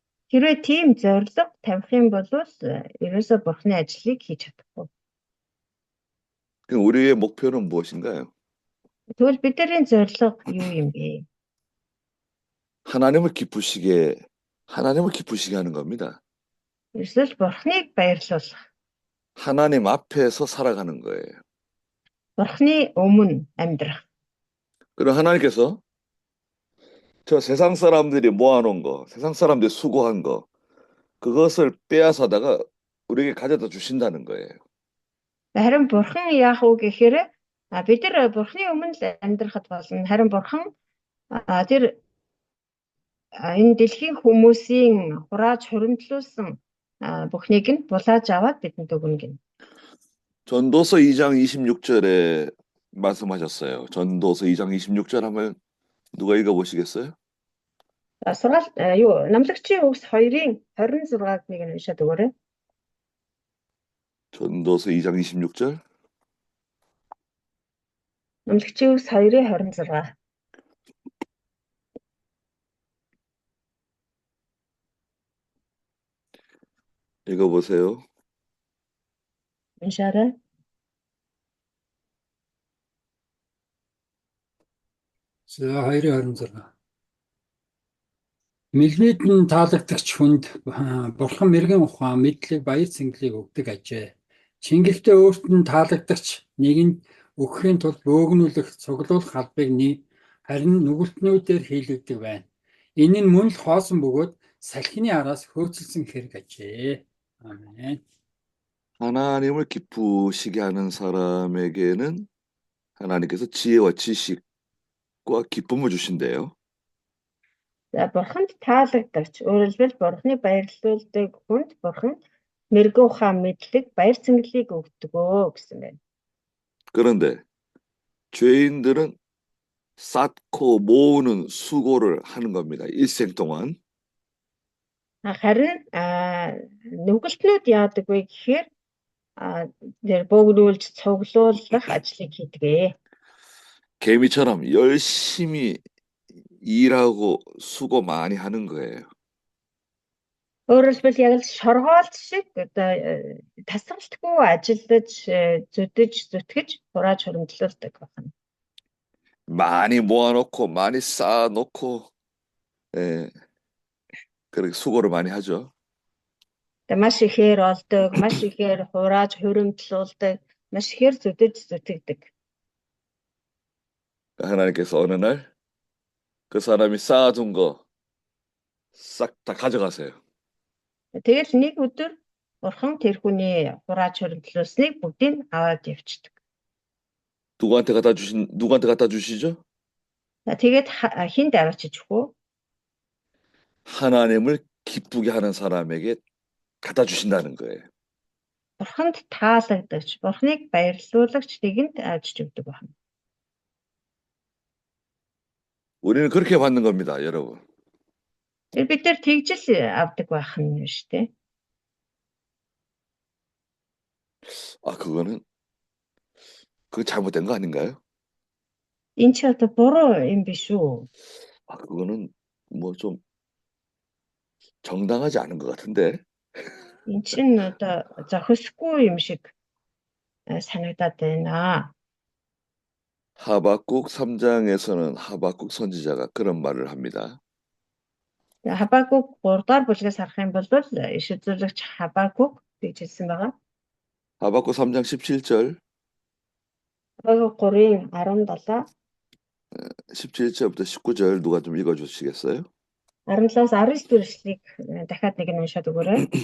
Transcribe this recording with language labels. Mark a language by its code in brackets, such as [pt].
[mn] Хэрвээ тийм зорилго тавих юм бол ерөөсөө бурхны ажлыг хийж чадахгүй. [ko] 그럼 우리의 목표는 무엇인가요? [mn] Тэгвэл бидний зорилго юу юм бэ? [ko] 하나님을 기쁘시게 하는 겁니다. [mn] Эсвэл бурхныг баярлуулах. [ko] 하나님 앞에서 살아가는 거예요. [mn] бурхны өмнө амьдрах. [ko] 그럼 하나님께서 저 세상 사람들이 모아놓은 거, 세상 사람들이 수고한 거, 그것을 빼앗아다가 우리에게 가져다 주신다는 거예요. [mn] Харин бурхан яах вэ гэхээр бид нар бурхны өмнө л амьдрахад болно. Харин бурхан тэр энэ дэлхийн хүмүүсийн хурааж хуримтлуулсан бүхнийг нь булааж аваад бидэнд өгнө гэнэ. [ko] 전도서 2장 26절에 말씀하셨어요. 전도서 2장 26절 하면 누가 읽어보시겠어요? [mn] Сургаал намлагчийн үгс 2-ын 26-г нэг нь уншаад өгөөрэй. [ko] 전도서 2장 26절. [mn] намлагчийн үгс 2-ын 26. [ko] 읽어보세요. [mn] уншаарай. За 2:26. Мэлмэд нь таалагдагч хүнд бурхан мэрэгэн ухаан мэдлэг баяр цэнгэлийг өгдөг ажээ. Чингэлтэй өөрт нь таалагдагч нэгэнд өгөхийн тулд бөөгнүүлэх, цуглуулах албыг харин нүгэлтнүүдээр хийлгдэг байна. Энэ нь мөн л хоосон бөгөөд салхины араас хөөцөлсөн хэрэг ажээ. [ko] 아멘. 하나님을 기쁘시게 하는 사람에게는 하나님께서 지혜와 지식과 기쁨을 주신대요. [mn] За бурханд таалагдагч өөрөөр хэлбэл бурханы баярлуулдаг хүнд бурхан мэрэгэн ухаан мэдлэг баяр цэнгэлийг өгдөгөө гэсэн байна. [ko] 그런데 죄인들은 쌓고 모으는 수고를 하는 겁니다. 일생 동안. [mn] Харин нүгэлтнүүд яадаг вэ гэхээр тэр бөөгнүүлж цуглуулах ажлыг хийдэг. [ko] 개미처럼 열심히 일하고 수고 많이 하는 거예요. [mn] Өөрөөр хэлбэл яг л шоргоолт шиг тасралтгүй ажиллаж зүтгэж хурааж хуримтлуулдаг байна. [ko] 많이 모아놓고 많이 쌓아놓고 그렇게 수고를 많이 하죠. [mn] Маш ихээр олдог, маш ихээр хурааж хуримтлуулдаг, маш ихээр зүтгэдэг. [ko] 하나님께서 어느 날 그 사람이 쌓아둔 거 싹 다 가져가세요. [mn] Тэгэл нэг өдөр бурхан тэр хүний хурааж хуримтлуулсныг бүгдийг аваад явчихдаг. [ko] 누구한테 갖다 주시죠? [mn] Тэгээд хинд аваачиж өгөө? [ko] 하나님을 기쁘게 하는 사람에게 갖다 주신다는 거예요. [mn] Бурханд таалагдагч, бурхныг баярлуулагч нэгэнд авчиж өгдөг байна. [ko] 우리는 그렇게 받는 겁니다, 여러분. [mn] Бид нар тэгж л авдаг байх нь шүү дээ. [ko] 그거는 그거 잘못된 거 아닌가요? [mn] Энэ ч одоо буруу юм биш үү? [ko] 아, 그거는 뭐 좀 정당하지 않은 것 같은데. [mn] Энэ чинь одоо зохисгүй юм шиг санагдаад байна. [ko] 하박국 3장에서는 하박국 선지자가 그런 말을 합니다. [mn] Хабакук 3 дугаар бүлгээс харах юм бол иш үзүүлэгч Хабакук гэж хэлсэн байгаа. [ko] 하박국 3장 17절, [mn] Хабакук 3-ын 17, [ko] 17절부터 19절 누가 좀 읽어주시겠어요? [mn] 17-аас 19 дэх эшлэгийг дахиад нэг нь уншаад өгөөрэй.